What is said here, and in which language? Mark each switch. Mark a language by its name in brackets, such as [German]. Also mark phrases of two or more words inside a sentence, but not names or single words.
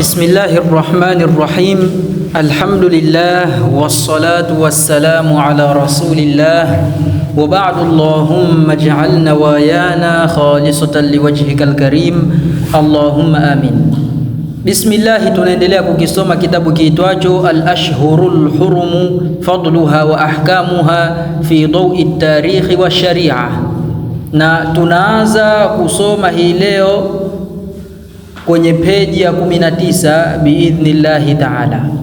[Arabic] بسم الله الرحمن الرحيم. الحمد لله والصلاة والسلام على رسول الله وبعد. اللهم اجعل نوايانا خالصة لوجهك الكريم اللهم آمين. [Swahili] Bismillah, tunaendelea kukisoma kitabu kiitwacho Al-Ashhurul Hurum Fadluha wa Ahkamuha fi Dawi at-Tarikh wa Sharia, na tunaanza kusoma hii leo kwenye peji ya 19 [Arabic] بإذن الله تعالى.